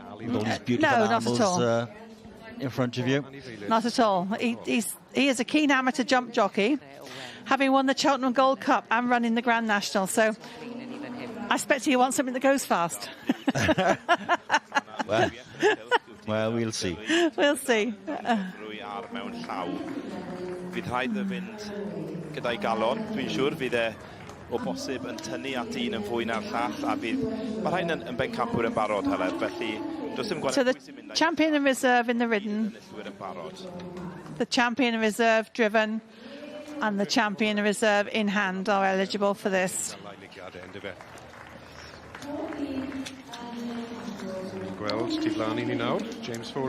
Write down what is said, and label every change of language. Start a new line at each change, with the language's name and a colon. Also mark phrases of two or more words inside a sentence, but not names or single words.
English: With all these beautiful animals in front of you. Not at all. He is a keen amateur jump jockey, having won the Cheltenham Gold Cup and running the Grand National. So I expect he wants something that goes fast. Well, we'll see. We'll see.
Welsh: Fydd rhaid y fynd gyda'i galon, dwi'n siŵr, fydd e o bosib yn tynnu at un yn fwy na'r llall, a fydd mae rhain yn bencampwr yn barod, Heledd, felly does dim
English: So the champion and reserve in the ridden, the champion and reserve driven, and the champion and reserve in hand are eligible for this. James Foley.